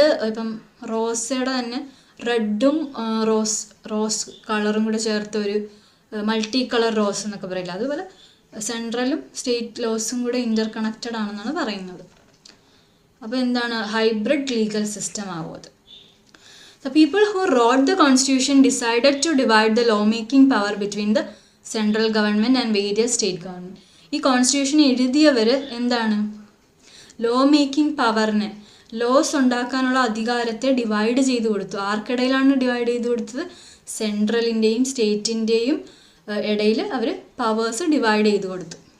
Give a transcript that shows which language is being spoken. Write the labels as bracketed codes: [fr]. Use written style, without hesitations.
[ml] ഇപ്പം റോസയുടെ തന്നെ റെഡും റോസ് കളറും കൂടെ ചേർത്ത ഒരു മൾട്ടി കളർ റോസ് എന്നൊക്കെ പറയില്ല, അതുപോലെ സെൻട്രലും സ്റ്റേറ്റ് ലോസും കൂടെ ഇൻ്റർ കണക്റ്റഡ് ആണെന്നാണ് പറയുന്നത്. അപ്പോൾ എന്താണ്? ഹൈബ്രിഡ് ലീഗൽ സിസ്റ്റം ആവും അത്. [en] The people who wrote the constitution decided to divide the lawmaking power between the central government and various state government. [ml] ഈ കോൺസ്റ്റിറ്റ്യൂഷൻ എഴുതിയവർ എന്താണ്? ലോ മേക്കിംഗ് പവറിനെ, ലോസ് ഉണ്ടാക്കാനുള്ള അധികാരത്തെ ഡിവൈഡ് ചെയ്ത് കൊടുത്തു. ആർക്കിടയിലാണ് ഡിവൈഡ് ചെയ്ത് കൊടുത്തത്? സെൻട്രലിൻ്റെയും സ്റ്റേറ്റിൻ്റെയും ഇടയിൽ അവർ പവേഴ്സ് ഡിവൈഡ് ചെയ്ത് കൊടുത്തു.